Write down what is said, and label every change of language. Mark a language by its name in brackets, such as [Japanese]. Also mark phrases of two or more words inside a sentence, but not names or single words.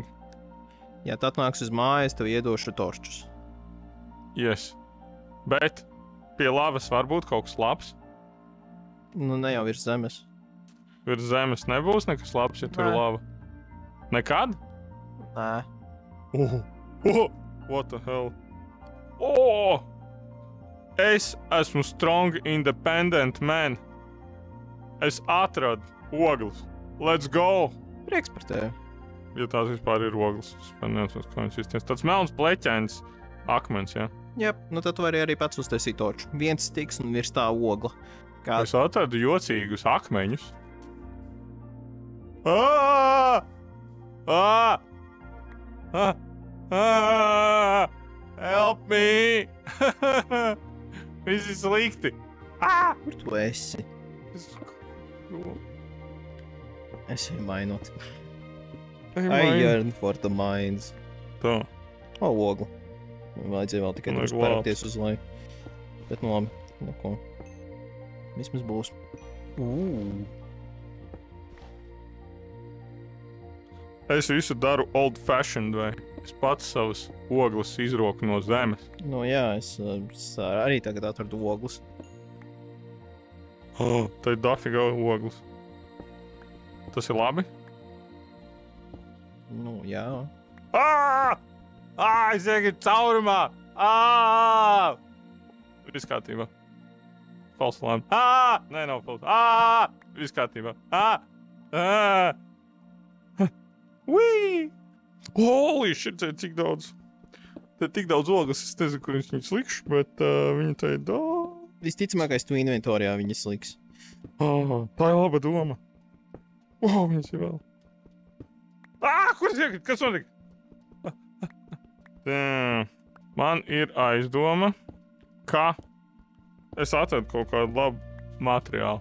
[Latvian] Ja tu atnāks uz mājas, tev iedošu torčus. [English] Yes. [Latvian] Bet pie lavas var būt kaut kas labs. Nu, ne jau virs zemes. Virs zemes nebūs nekas labs, ja tur ir Nē. lava. Nekad? Nē. [English] What the hell? Oh! [Latvian] Es esmu [English] strong, independent man. [Latvian] Es atradu ogles. [English] Let's go! [Latvian] Prieks par tevi. Ja tās vispār ir ogles. Es nezinu, kā viņas izties. Tāds melns pleķains akmens, jā. Jā, nu tad tu vari arī pats uztaisīt torču. Viens stiks un virs tā ogla. Kā Es atradu jocīgus akmeņus. Ah! Ah! Ah! Ah! [English] Help me! [Latvian] Viss ir slikti! Ah! kur tu esi? Es viņu mainot. [English] I yearn for the mines. [Latvian] Tā. O, ogla. Vajadzēja vēl tikai Vajag drusku parapties uz leju. Bet nu labi, neko. Vismaz būs. Es visu daru [English] old fashioned [Latvian] vai. Es pats savas ogles izroku no zemes. Nu jā, es arī tagad atradu ogles. Oh, tā ir dafīga ogles. Tas ir labi? Nu jā. Es iegāju caurumā! Viss kārtībā. [English] False alarm. [Latvian] Nē, nav false. Viss kārtībā. Whee! [English] Holy shit, [Latvian] te ir cik daudz. Te ir tik daudz ogles, es nezinu, kur viņas likšu, bet viņa te ir daudz. Visticamākais tu inventorijā viņas liks. Tā ir laba doma. Viņas ir vēl. Kur es iekrit? Kas notika? Man ir aizdoma, ka es atradu kaut kādu labu materiālu.